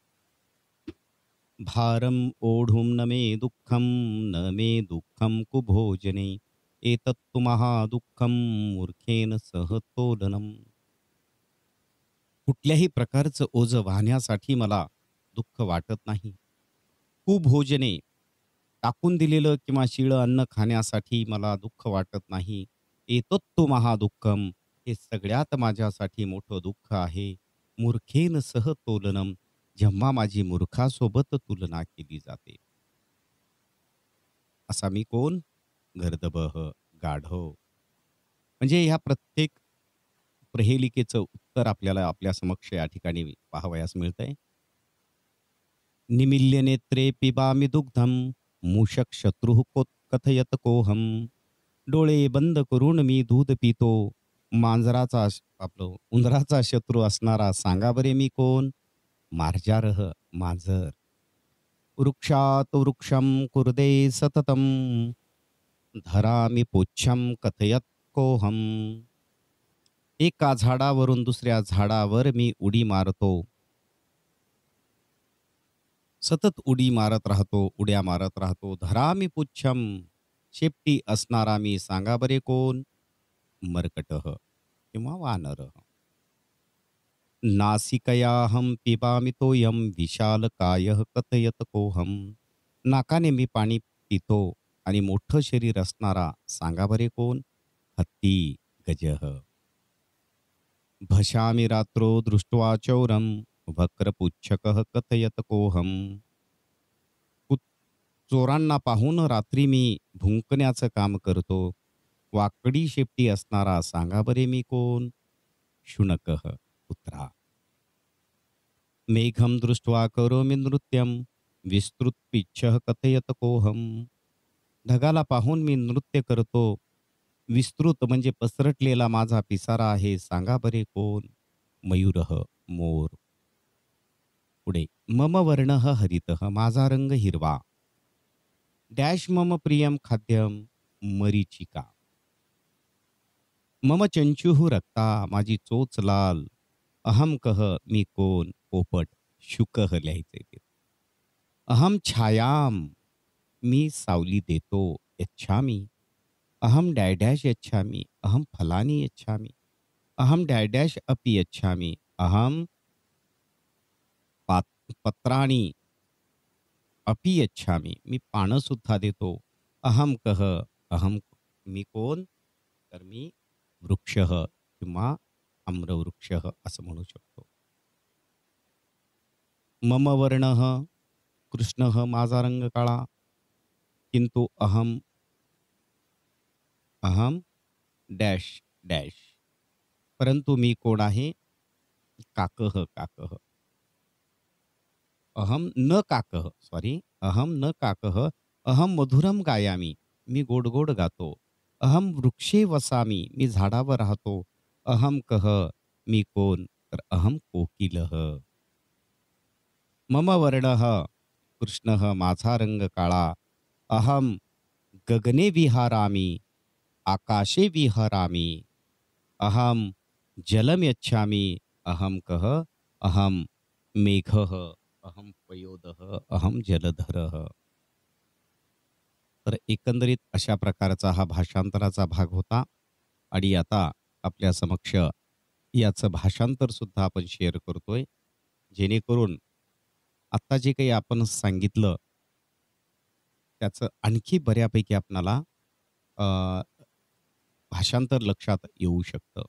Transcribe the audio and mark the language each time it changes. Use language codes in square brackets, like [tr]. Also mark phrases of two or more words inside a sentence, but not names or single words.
[sa] भारम ओढुं न मे दुःखम, न मे दुःखम कुभोजने एतत्तु महादुःखम मूर्खेन सहतोलनम. [mr] कुठल्याही प्रकारचं ओझं वाहण्यासाठी मला दुःख वाटत नाही. कुभोजने टाकून दिलेलं किंवा शिळं अन्न खाण्यासाठी मला दुःख वाटत नाही. [sa] एतत्तु महादुःखम, [mr] हे सगळ्यात माझ्यासाठी मोठं दुःख आहे. [sa] मूर्खेन सह तोलनम, [mr] जेव्हा माझी मूर्खासोबत तुलना केली जाते. असा मी कोण? गर्दभः गाढव. म्हणजे ह्या प्रत्येक प्रहेलिकेचं उत्तर आपल्याला आपल्या समक्ष या ठिकाणी पाहावयास मिळतंय. [sa] निमील्य नेत्रे पिबामि दुग्धम, मूषक शत्रुः कथयत कोहम. [mr] डोळे बंद करून मी दूध पितो. आपलं उंदराचा शत्रू असणारा सांगा बरे मी कोण? मार्जारः मांजर. [sa] वृक्षात वृक्षम कुर्दे सततम, धरामी पुच्छम कथयत कोहम. [mr] एका झाडावरून दुसऱ्या झाडावर मी उडी मारतो. सतत उडी मारत राहतो, उड्या मारत राहतो. [sa] धरामी पुच्छम, [mr] शेपटी असणारा मी सांगा बरे कोण? मर्कटः किंवा वानरः. [sa] नासिकयाहं पिबामि तोयम, विशालकायः कथयत कोहम. [mr] नाकाने मी पाणी पितो आणि मोठं शरीर असणारा सांगा बरे कोण? हत्ती, गजः. [sa] भशामि रात्रो दृष्ट्वा चौरम, वक्रपुच्छकः कथयत कोहम. [mr] चोरांना पाहून रात्री मी भुंकण्याचं काम करतो. वाकडी शेपटी असणारा सांगा बरे मी कोण? शुनकः कुत्रा. [sa] मेघम दृष्ट्वा करोमि नृत्यम, विस्तृत पिच्छः कथयत कोहम. [mr] ढगाला पाहून मी नृत्य करतो. विस्तृत म्हणजे पसरटलेला माझा पिसारा आहे सांगा बरे कोण? मयूरः मोर. पुढे [sa] मम वर्णः हरितः, [mr] माझा रंग हिरवा. [sa] डॅश मम प्रियम खाद्यम, मरीचिका. मम चंचुः रक्ता, [mr] माझी चोच लाल. [sa] अहम कह, [mr] मी कोण? पोपट. शुकः लिहायचंय ते. [sa] अहम छायाम, [mr] मी सावली देतो. [sa] यच्छामी. अहम डॅडॅश यच्छामी, अहम फलानी यच्छामी. अहम डॅडॅश अपि यच्छामी, अहम पत्राणी अपि यच्छामी, [mr] मी पानं सुद्धा देतो. [sa] अहम कह, अहम, [mr] मी कोण? तर मी वृक्षः किंवा आम्रवृक्षः असं म्हणू शकतो. [sa] मम वर्णः कृष्णः, [mr] माझा रंग काळा. [sa] किंतु अहम अहम डॅश डॅश, [mr] परंतु मी कोण आहे? [sa] काकः काकः. अहम न काकः, सॉरी, अहम न काकः. अहम मधुरम गायामी, [mr] मी गोड गोड गातो. [sa] अहम वृक्षे वसामी, [mr] मी झाडावर राहतो. [sa] अहम कह, [mr] मी कोण? तर [sa] अहम कोकिलः. मम वर्णः कृष्णः, [mr] माझा रंग काळा. [sa] अहम गगने विहारामी, आकाशे विहरामी. अहम जलम यच्छामी. अहम कह, अहम मेघः. अहम पयोदः, अहम जलधरः. [mr] तर एकंदरीत अशा प्रकारचा हा भाषांतराचा भाग होता आणि आता आपल्या समक्ष याचं भाषांतर सुद्धा आपण शेअर करतोय, जेणेकरून आत्ता जे काही आपण सांगितलं त्याचं आणखी बऱ्यापैकी आपणाला अ, भाषांतर लक्षात येऊ शकतं.